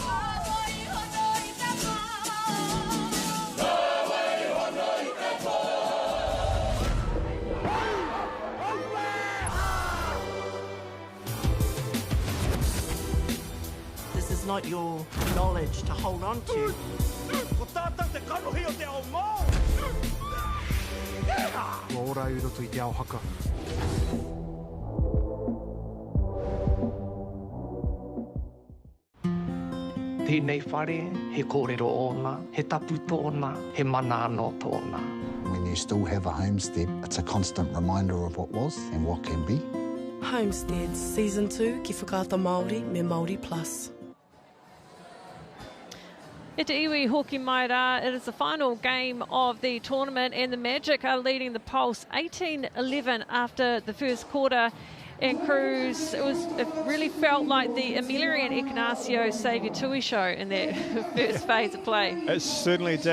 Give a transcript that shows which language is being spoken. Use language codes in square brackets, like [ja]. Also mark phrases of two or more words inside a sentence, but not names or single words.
[en] This is not your knowledge to hold on to. [mi] Ora i roto I te ao haka. Tēnei whare, he kōrero ōna, he tapu tōna, he mana anō tōna. [en] When you still have a homestead, it's a constant reminder of what was and what can be. Homesteads, Season 2, [mi] ki whakaata Māori me Māori Plus. E te iwi hoki mai rā, [en] it is the final game of the tournament and the Magic are leading the Pulse 18-11 after the first quarter. And Cruz, it really felt like the Amelia and Ignacio Saviour Tui show in that first phase of play. It certainly did.